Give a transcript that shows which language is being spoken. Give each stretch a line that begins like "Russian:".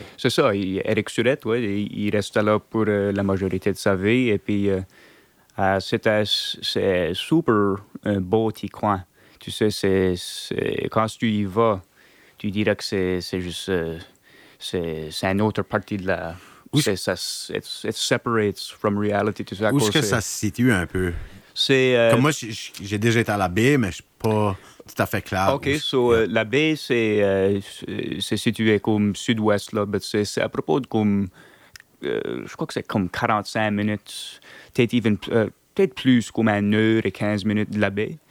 French: C'est ça, Éric Surette, ouais, il restait là pour la majorité de sa vie. Et puis, c'est super un beau petit coin. Tu sais, c'est quand tu y vas, tu dirais que c'est juste... C'est une autre partie de la...
English: It separates from reality.
French: Tu sais, où est-ce que ça se situe un peu? C'est, comme moi, j'ai déjà été à la baie, mais je suis pas tout à fait clair. OK, la baie, c'est situé comme sud-ouest, là, mais c'est à propos de comme... je crois que c'est comme 45 minutes, peut-être plus comme 1 heure et 15 minutes de la baie.